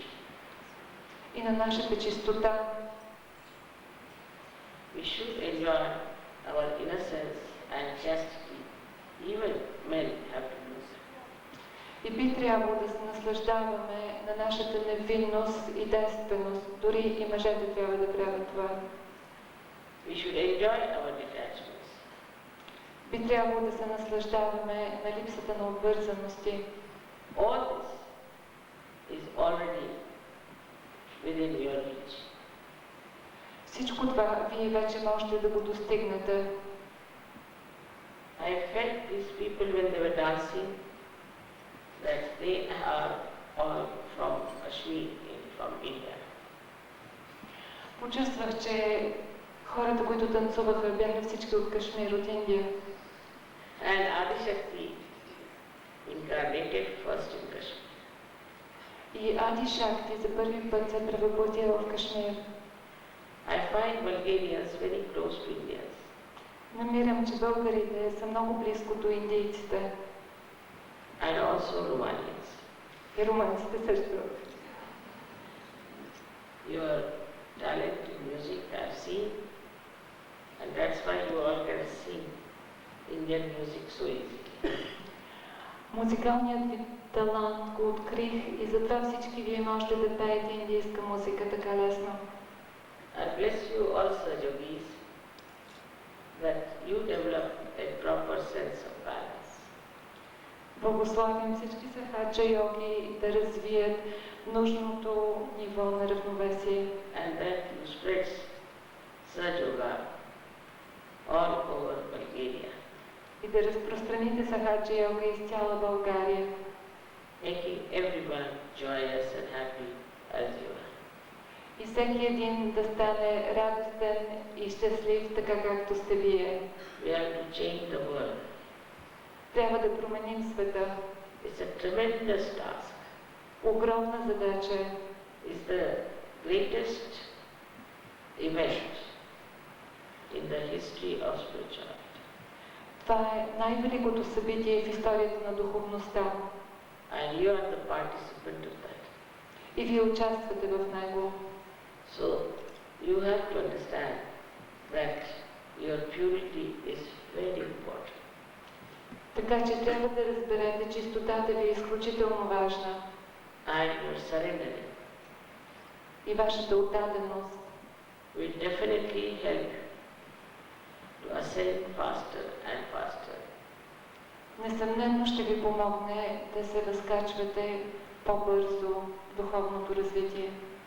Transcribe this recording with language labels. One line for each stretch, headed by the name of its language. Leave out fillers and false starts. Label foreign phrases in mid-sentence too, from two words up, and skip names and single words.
Bulgarian: И на нашата чистота.
English: We should enjoy our innocence and chastity. Even men have to do so.
Bulgarian: И би трябвало да се наслаждаваме на нашата невинност и девственост. Дори и мъжете трябва да правят това.
English: We should enjoy our detachments.
Bulgarian: Би трябвало да се наслаждаваме на липсата на обвързаности.
English: All this is already within your reach.
Bulgarian: Всичко това вие вече можете да го достигнете.
English: I felt these people when they were dancing that they are all from Kashmir, from India.
Bulgarian: Почувствах, че хората, които танцуваха, бяха всички от Кашмир, от Индия.
English: And Adi Shakti incarnated first in Kashmir.
Bulgarian: И Ади Шакти за първи път се превъплатила в Кашмир.
English: I find Bulgarians very close to Indians.
Bulgarian: Намирам, че българите са много близко до индийците.
English: And also Romanians.
Bulgarian: И румънците също.
English: Your talent in music I've seen, and that's why you all can sing Indian music so easily.
Bulgarian: Музикалният ви талант го открих и затова всички вие можете да пеете индийска музика така лесно.
English: I bless you also, yogis, that you develop a proper sense of balance.
Bulgarian: Благословям всички сахаджа йоги да развият нужното ниво на равновесие.
English: And that you spread Sahaja Yoga all over Bulgaria,
Bulgarian: И да разпространите сахаджа йога из цяла България,
English: making everyone joyous and happy as you are.
Bulgarian: и всеки един да стане радостен и щастлив, така както сте вие.
English: We have to change the world.
Bulgarian: Трябва да променим света.
English: It's a tremendous task.
Bulgarian: Огромна задача е.
English: It's the greatest event in the history of spirituality.
Bulgarian: Това е най-великото събитие в историята на духовността.
English: And you are the participant of that.
Bulgarian: И вие участвате в него.
English: So you have to understand that your purity is very important.
Bulgarian: Така че трябва да разберете, чистотата ви е изключително важна.
English: And your surrendering
Bulgarian: И вашата отдаденост
English: will definitely help to ascend faster and faster.
Bulgarian: несъмнено ще ви помогне да се възкачвате по-бързо в духовното развитие.